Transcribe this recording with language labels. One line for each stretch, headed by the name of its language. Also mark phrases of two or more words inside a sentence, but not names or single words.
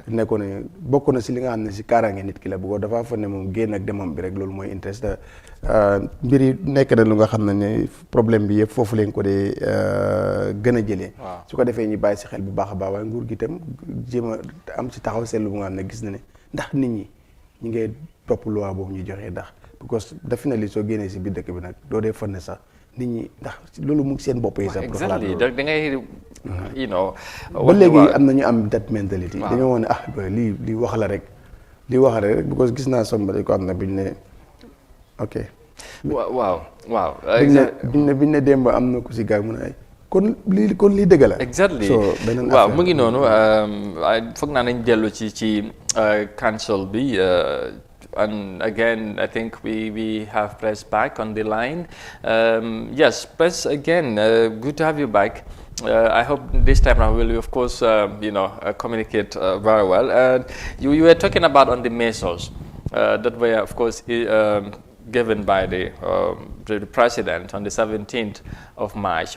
Wolof: nekkoon ne bokk na si li nga xam ne si kaaraange nit ki la bu ko dafa fa ne moom génn ak demam bi rek loolu mooy interest mbir yi nekk na lu nga xam ne problème bi yëpp foofu lañ ko dee gën a jëlee. su ko defee ñu bàyyi si xel bu baax a baax waaye nguur gi itam jéem a am si taxaw seetlu bu nga xam ne gis na ne ndax nit ñi ñu ngay topp loi boobu ñu joxee ndax
English: because definitely
Wolof: soo génnee si biir dëkk bi nag doo dee fan ne sax nit ñi ndax loolu mu ngi seen bopp yi sax. exactly da ngay ba léegi am na ñu am
English: that mentality.
Wolof: dañoo wax ne lii wax la rek because gis naa somebody ko am na biñ ne ok. waaw. biñ ne démb am na ku si gars mu ne kon lii dëgg la. exactly waaw mu ngi noonu foog naa nañ dellu ci council bi.
English: And again, I think we have Press back on the line. Yes, Press, again, good to have you back. I hope this time around will, of course, communicate very well. You were talking about on the measures that were, of course, given by the president on the 17th of March.